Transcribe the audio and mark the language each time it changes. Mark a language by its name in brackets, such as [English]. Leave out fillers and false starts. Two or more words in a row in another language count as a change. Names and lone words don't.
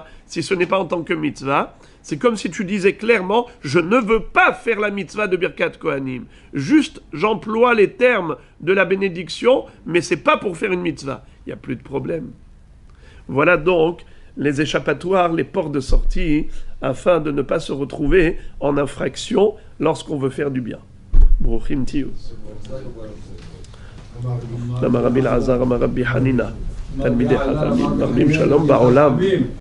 [French] Si ce n'est pas en tant que mitzvah, c'est comme si tu disais clairement, je ne veux pas faire la mitzvah de [Hebrew] ברכת כהנים. [French] Juste, j'emploie les termes de la bénédiction, mais c'est pas pour faire une mitzvah. Il n'y a plus de problème. Voilà donc les échappatoires, les portes de sortie, afin de ne pas se retrouver en infraction lorsqu'on veut faire du bien. [Hebrew] ברוכים תהיו. רבי אלעזר, רבי חנינא, תלמידי חכמים, רבי שלום בעולם.